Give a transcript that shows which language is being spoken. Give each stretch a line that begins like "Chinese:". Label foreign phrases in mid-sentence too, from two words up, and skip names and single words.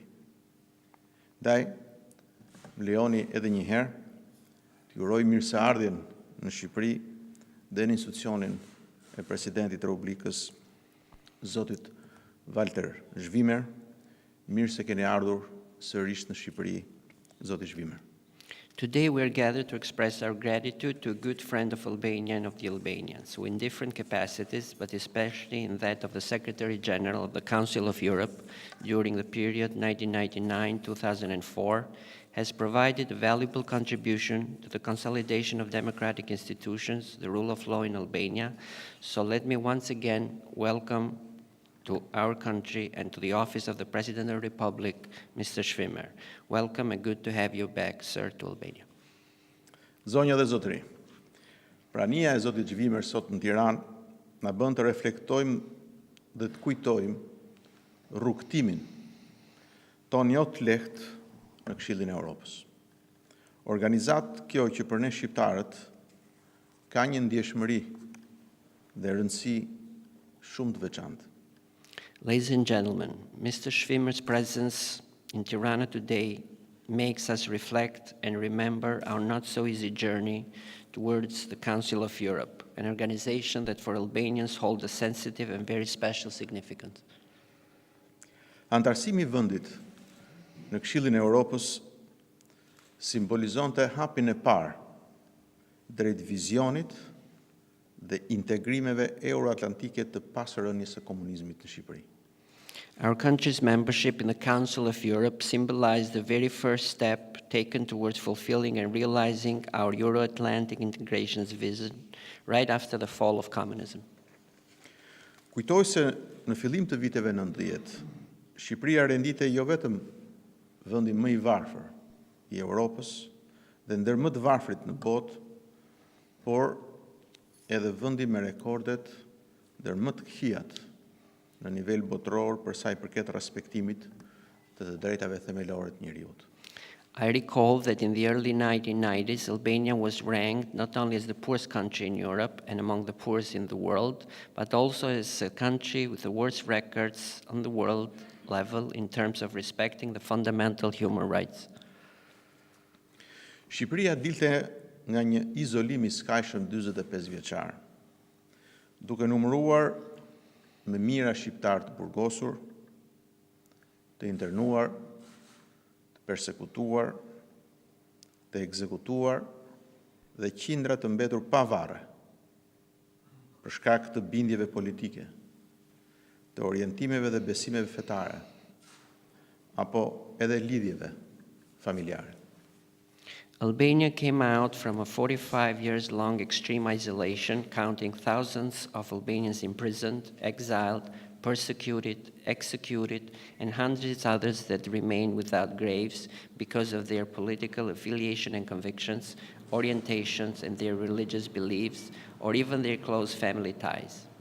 Albanian: Ndaj, më lejoni edhe një herë të uroj mirëseardhjen në Shqipëri dhe në institucionin e Presidentit të Republikës, zotit Walter Schwimmer. Mirë se keni ardhur sërish në Shqipëri, zoti Schwimmer.
English: Today we are gathered to express our gratitude to a good friend of Albania and of the Albanians, who in different capacities, but especially in that of the Secretary General of the Council of Europe during the period 1999-2004, has provided a valuable contribution to the consolidation of democratic institutions, the rule of law in Albania. So let me once again welcome to our country and to the office of the President of the Republic, Mr. Schwimmer. Welcome and good to have you back, sir, to Albania.
Albanian: Zonja dhe zotëri, prania e zotit Schwimmer sot në Tiranë na bën të reflektojmë dhe të kujtojmë rrugtimin ton jo të lehtë në Këshillin e Evropës. Organizat kjo që për ne shqiptarët ka një ndjeshmëri dhe rëndësi shumë të veçantë.
English: Ladies and gentlemen, Mr. Schwimmer's presence in Tirana today makes us reflect and remember our not-so-easy journey towards the Council of Europe, an organization that for Albanians holds a sensitive and very special significance.
Albanian: Antarësimi I vendit në Këshillin e Evropës simbolizonte hapin e parë drejt vizionit dhe integrimeve euroatlantike të pasërënies së komunizmit në Shqipëri.
English: Our country's membership in the Council of Europe symbolized the very first step taken towards fulfilling and realizing our Euro-Atlantic integration's vision right after the fall of communism.
Albanian: Kujtoj se në fillim të viteve 90, Shqipëria rendite jo vetëm vendi më I varfër I Evropës dhe ndër më të varfrit në botë, por edhe vendi me rekordet ndër më të këqijat në nivel botëror për sa I përket respektimit të drejtave themelore të njerëzit.
English: I recall that in the early 1990s, Albania was ranked not only as the poorest country in Europe and among the poorest in the world, but also as a country with the worst records on the world level in terms of respecting the fundamental human rights.
Albanian: Shqipëria dilte nga një izolim I skajshëm 45 vjeçar, duke numëruar me mira shqiptar të burgosur, të internuar, të persekutuar, të ekzekutuar dhe qindra të mbetur pa varre për shkak të bindjeve politike, të orientimeve dhe besimeve fetare, apo edhe lidhjeve familjare.
English: Albania came out from a 45 years long extreme isolation, counting thousands of Albanians imprisoned, exiled, persecuted, executed, and hundreds others that remain without graves because of their political affiliation and convictions, orientations, and their religious beliefs, or even their close family ties.